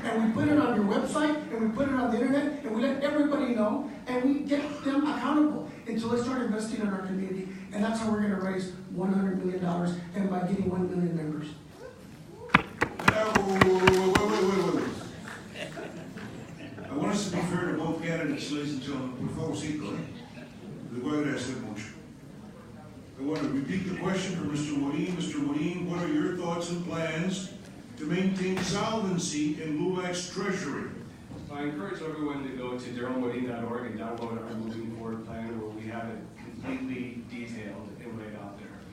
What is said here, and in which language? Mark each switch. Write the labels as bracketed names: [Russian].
[English] And we put it on your website, and we put it on the internet, and we let everybody know, and we get them accountable until they start investing in our community. And that's how we're going to raise $100 million, and by getting 1 million members. Wait. I want us to be fair to both candidates, ladies and gentlemen. [Spanish] Por favorcito, les voy a agradecer mucho. [English] I want to repeat the question for Mr. Morin. Mr. Morin, what are your thoughts and plans to maintain solvency in LULAC's treasury? So I encourage everyone to go to darylmodine.org and download our moving forward plan where we have it completely detailed and laid out there.